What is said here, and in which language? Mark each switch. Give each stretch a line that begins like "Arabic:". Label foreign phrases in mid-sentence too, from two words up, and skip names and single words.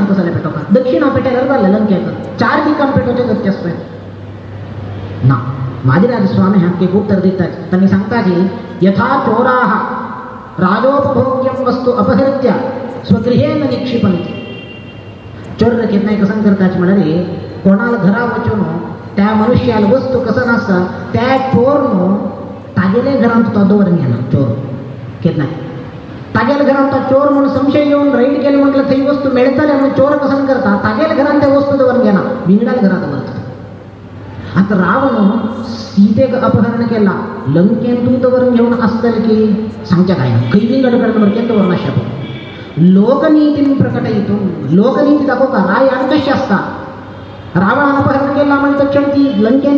Konkani: कसं जालें पेटोवपाक दक्षिणा पेटयल्यार जालें लंकेक 4 दिकान पेटोवचें गरजेचें आसता ना वादिराज स्वामी हांकां एक उत्तर दितात तांणी सांगता की
Sanskrit: यथा चोराः राजोपभोग्यं वस्तू अपहृत्य स्वगृहेन निक्षिपन्ति
Konkani: चोर केन्नाय कसं करतात म्हळ्यार कोणाला घरा वचून त्या मनुष्याला वस्तू कसं नासता त्या चोर न्हू तागेले घरांत तो दवरून घेना चोर केन्नाय तागेल्या घरांत तो चोर म्हणून संशय येऊन राईड केले म्हटलं थंय वस्तू मेळटले म्हणून चोर कसं करता तागेल्या घरांत त्या वस्तू दवरून घेना विंगडाल घरात दवरता आता रावण सीतेक अपहरण केला लंकेन तूं दवरून घेऊन आसतलें की सांगचें काय ना खंय विंगड कडून केन्ना दवरना शकता लोकनीतीन प्रकटयितूं लोकनीती दाखोवता राय आनी कशी आसता रावणान अपहरण केला म्हणजे तक्षण ती लंकेन